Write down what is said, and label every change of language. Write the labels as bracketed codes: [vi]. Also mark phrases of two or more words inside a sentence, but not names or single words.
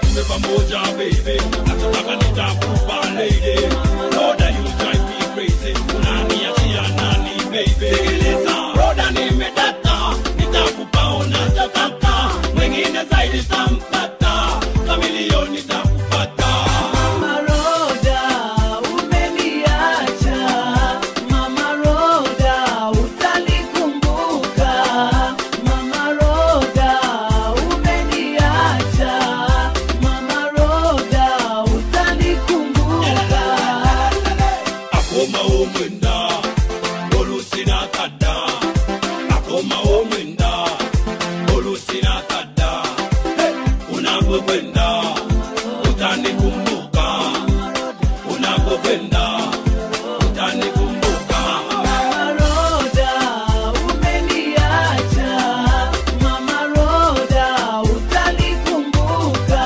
[sw] pamoja baby, nataka nitakupa lady. [en] Roda you drive me crazy, [sw] unaniachia nani baby? Sikiliza, roda nimedata, nitakupa unachotaka, mwingine zaidi tampata, kamilioni nitakupata. Mama Roda umeniacha, Mama Roda utanikumbuka, Mama Roda umeniacha, Mama Roda utanikumbuka. [lg] Akoma omwenda, olusina kada. Akoma omwenda, olusina kada. [sw] Unapokwenda utanikumbuka, unapokwenda utanikumbuka. Mama Roda umeniacha, Mama Roda utanikumbuka,